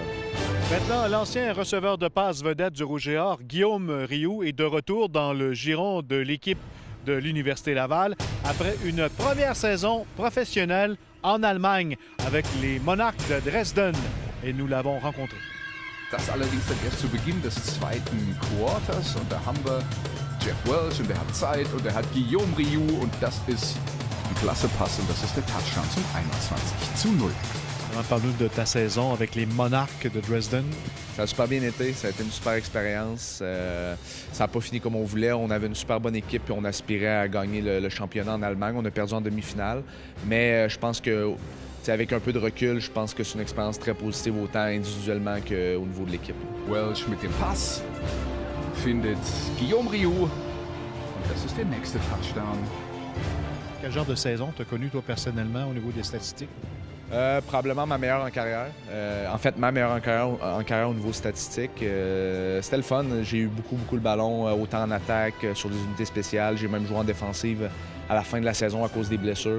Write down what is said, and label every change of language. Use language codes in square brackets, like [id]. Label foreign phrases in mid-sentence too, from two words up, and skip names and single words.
[fr] Maintenant, l'ancien receveur de passe vedette du Rouge et Or, Guillaume Rioux, est de retour dans le giron de l'équipe de l'Université Laval après une première saison professionnelle en Allemagne avec les Monarchs de Dresden. Et nous l'avons rencontré. [de] Das allerdings dann erst zu Beginn des zweiten Quarters. Und da haben wir Jeff Welch und der hat Zeit und der hat Guillaume Rioux und das ist ein klasse Pass und das ist der Touchdown zum 21:0. [fr] Parle-nous de ta saison avec les Monarchs de Dresden. Ça a super bien été, ça a été une super expérience. Ça n'a pas fini comme on voulait. On avait une super bonne équipe et on aspirait à gagner le championnat en Allemagne. On a perdu en demi-finale, mais je pense que avec un peu de recul, je pense que c'est une expérience très positive autant individuellement qu'au niveau de l'équipe. [de] Welch mit dem Pass findet Guillaume Rioux und das ist der nächste Touchdown. [fr] Quel genre de saison tu as connu toi personnellement au niveau des statistiques? Probablement ma meilleure en carrière. En fait, ma meilleure en carrière au niveau statistique. C'était le fun. J'ai eu beaucoup le ballon, autant en attaque, sur des unités spéciales. J'ai même joué en défensive à la fin de la saison à cause des blessures.